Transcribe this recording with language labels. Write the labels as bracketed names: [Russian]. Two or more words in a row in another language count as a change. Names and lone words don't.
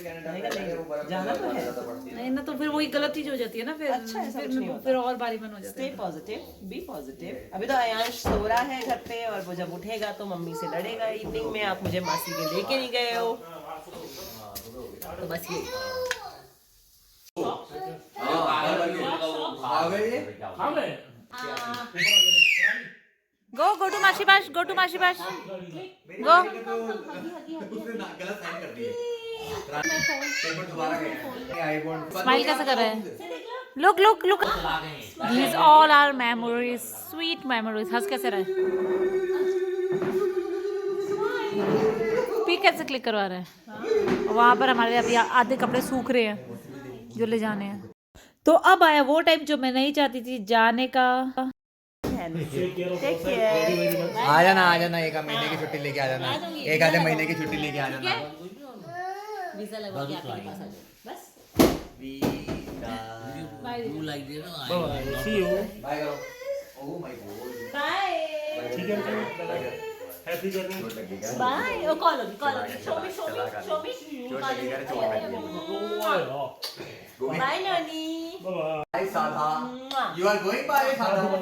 [Hindi] मैंने कहा नहीं, जाना तो है। नहीं ना, तो फिर वही गलत चीज हो जाती है ना, फिर अच्छा, ऐसा फिर कुछ नहीं होता। फिर और भारी मन हो जाता स्टे है। [English] positive, be positive. [Hindi] अभी तो आयांश सो रहा है घर पे, और वो जब उठेगा तो मम्मी से लड़ेगा इवनिंग में, आप मुझे मासी के लेके नहीं गए हो। तो बस ये [English] Go to Mashi Bash, go to Mashi Bash. Go. [Hindi] गलत साइन कर दिए। पेपर दोबारा गए। Smile कैसे कर रहा है? [English] Look. These all are memories, sweet memories. [Hindi] हंस कैसे रहा है? पिक कैसे क्लिक करवा रहा है? वहाँ पर हमारे अभी आधे कपड़े सूख रहे हैं जो ले जाने हैं। तो अब आया वो टाइम जो मैं नहीं चाहती थी जाने का। [English] take care. [Hindi] आ जाना एक महीने की छुट्टी लेके आ जाना, एक आधे महीने की छुट्टी लेके आ जाना। वीजा लगवा के आपके पास आ जाओ बस। [English] See you. [Hindi] बाय करो। [English] oh my god. [Hindi] बाय ठीक है [English] happy journey. [Hindi] बाय। ओ कॉल होगी [English] show me [Hindi] चोट लगेगा रे, चोट लगेगी। बाय नानी। [English] bye Sadha. you are going bye Sadha.